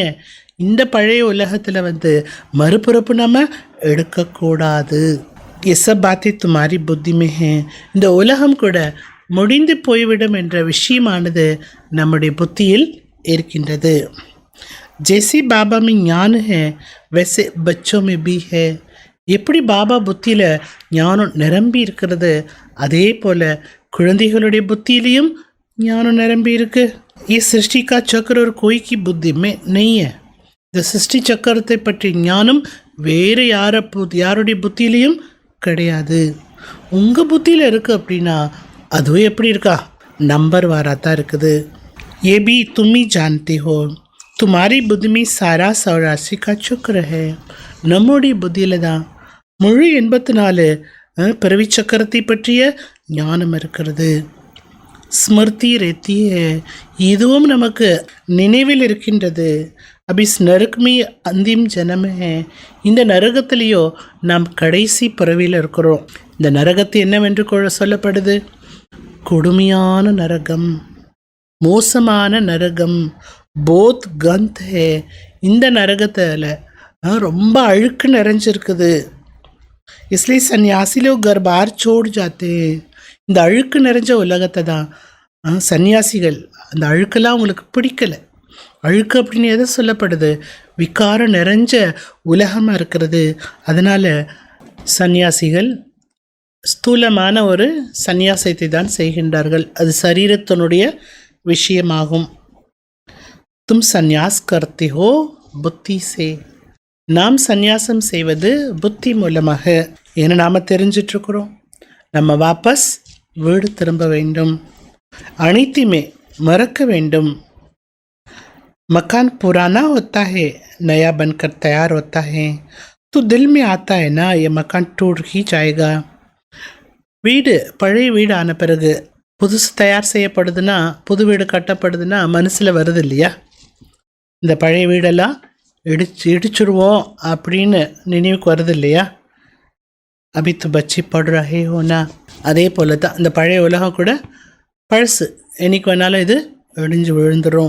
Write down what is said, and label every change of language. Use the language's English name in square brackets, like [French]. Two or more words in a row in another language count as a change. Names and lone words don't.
[Tamil] இந்த பழைய உலகத்தில் வந்து மறுபிறப்பு நம்ம எடுக்கக்கூடாது. [Hindi] ये बात भी तुम्हारी बुद्धि में है. [Tamil] இந்த உலகம் கூட முடிந்து போய்விடும் என்ற விஷயமானது நம்முடைய புத்தியில் இருக்கின்றது. [Hindi] जैसे बाबा में ஞான் है वैसे बच्चों में भी है. [Tamil] எப்படி பாபா புத்தியில் ஞானம் நிரம்பி இருக்கிறது, அதே போல் குழந்தைகளுடைய புத்தியிலையும் ஞானம் நிரம்பி இருக்கு. [Hindi] ये सृष्टि का चक्र और कोई की बुद्धि में नहीं है. [Tamil] இந்த சிருஷ்டி சக்கரத்தை பற்றி ஞானம் வேறு யாருடைய புத்தியிலையும் கிடையாது. உங்கள் புத்தியில் இருக்குது அப்படின்னா அதுவும் எப்படி இருக்கா? நம்பர் வாராத்தான் இருக்குது. [Hindi] ये भी तुम ही जानते हो. तुम्हारी बुद्धि में सारा 84 का चक्र है. [Tamil] நம்முடைய புத்தியில் தான் முழு 84 பிறவி சக்கரத்தை பற்றிய ஞானம் இருக்கிறது. [Hindi] स्मृति रहती है, [Tamil] இதுவும் நமக்கு நினைவில் இருக்கின்றது. [Hindi] अभी इस नरक में अंतिम जन्म है. [Tamil] இந்த நரகத்திலேயோ நாம் கடைசி பிறவியில் இருக்கிறோம். இந்த நரகத்தை என்னவென்று சொல்லப்படுது? கொடுமையான நரகம், மோசமான நரகம், [Hindi] बहुत गंद है. [Tamil] இந்த நரகத்தில் ரொம்ப அழுக்கு நிறைஞ்சிருக்குது. [Hindi] इसलिए सन्यासी लोग घर बार छोड़ जाते हैं. [Tamil] இந்த அழுக்கு நிறைஞ்ச உலகத்தை தான் சன்னியாசிகள், அந்த அழுக்கெல்லாம் அவங்களுக்கு பிடிக்கலை. அழுக்கு அப்படின்னு எதை சொல்லப்படுது? விகாரம் நிறைஞ்ச உலகமாக இருக்கிறது. அதனால் சன்னியாசிகள் ஸ்தூலமான ஒரு சந்நியாசத்தை தான் செய்கின்றார்கள். அது சரீரத்தினுடைய விஷயமாகும். [Hindi] तुम संन्यास करते हो बुद्धि से. [Tamil] நாம் சந்நியாசம் செய்வது புத்தி மூலமாக. ஏன்னா நாம் தெரிஞ்சிட்ருக்குறோம் நம்ம வாபஸ் வீடு திரும்ப வேண்டும், அனைத்தையுமே மறக்க வேண்டும். [Hindi] मकान पुराना होता है, नया बनकर तैयार होता है, तो दिल में आता है ना ये मकान टूट ही जाएगा. [Tamil] வீடு பழைய வீடு ஆன பிறகு புதுசு தயார் செய்யப்படுதுன்னா, புது வீடு கட்டப்படுதுன்னா மனசில் வருது இல்லையா, இந்த பழைய வீடெல்லாம் இடிச்சிடுவோம் அப்படின்னு நினைவுக்கு வருது இல்லையா. [Hindi] अभी तो पक्की पड़ी है ना, [Tamil] அதே போல தான் இந்த பழைய உலகம் கூட பழசு, என்னைக்கு வேணாலும் இது இடிஞ்சு விழுந்துடும்.